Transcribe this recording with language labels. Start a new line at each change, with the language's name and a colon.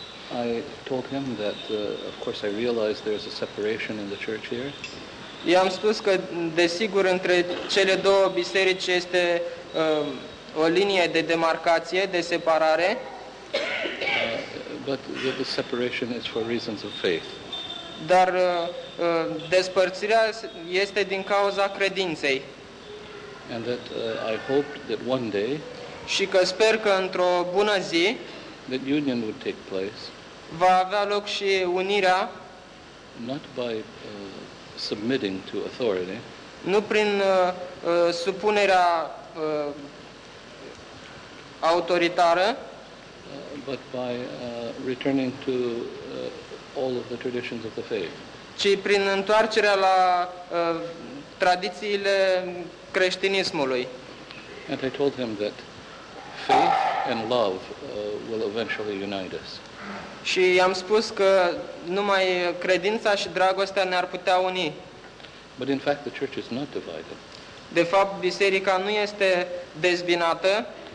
English: I told him that of course I realized there's a separation in the church here.
Romanian: I-am spus că desigur între cele două biserici este o linie de demarcație, de separare.
English: But the separation is for reasons of faith.
Romanian: Dar despărțirea este din cauza credinței.
English: And that I hoped that one day.
Romanian: Și că sper că într-o bună zi.
English: That union would take place.
Romanian: Va avea loc și unirea.
English: Not by submitting to authority.
Romanian: Nu prin supunerea autoritară.
English: But by returning to all of the traditions of the faith.
Romanian: Ci prin întoarcerea la tradițiile creștinismului.
English: And I told him that faith and love will eventually unite us.
Romanian: Și i-am spus că numai credința și dragostea ne-ar putea uni.
English: But in fact the church is not divided.
Romanian: De fapt biserica nu este dezbinată.